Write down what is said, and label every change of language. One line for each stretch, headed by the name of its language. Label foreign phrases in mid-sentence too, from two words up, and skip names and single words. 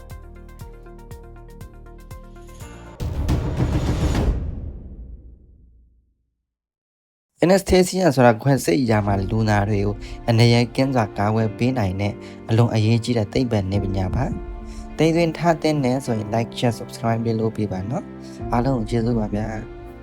Burmese: anesthesia ဆိုတာခွဲစိတ်ရာမှာလူနာတွေကိုအနေရကင်းစွာကာကွယ်ပေးနိုင်တဲ့အလွန်အရေးကြီးတဲ့သိပ္ပံနည်းပညာပါ။တိတ်သွင်းထားတဲ့နဲ့ဆိုရင်
English: like share subscribe
Burmese: လုပ်ပေးပါနော်။အားလုံးကျေးဇူးပါဗျာ။